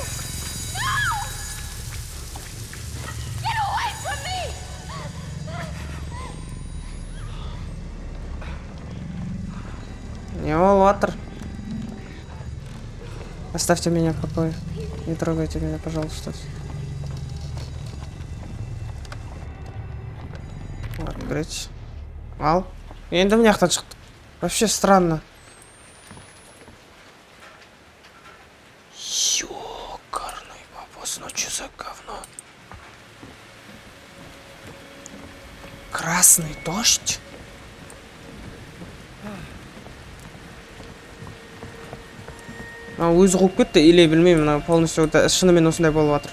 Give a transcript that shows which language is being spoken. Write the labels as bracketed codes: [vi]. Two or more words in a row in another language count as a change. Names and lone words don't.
[ru] Не ватер. Оставьте меня в покое. Не трогайте меня, пожалуйста. Открыть. [kk] Ал. Енді мына жақтан шықты. [ru] Вообще странно. Ёкарный бабус, ну чё за говно? Красный дождь? [kk] Өзі қуып кетті, или білмеймін, мына полностью шынымен осындай болып жатыр.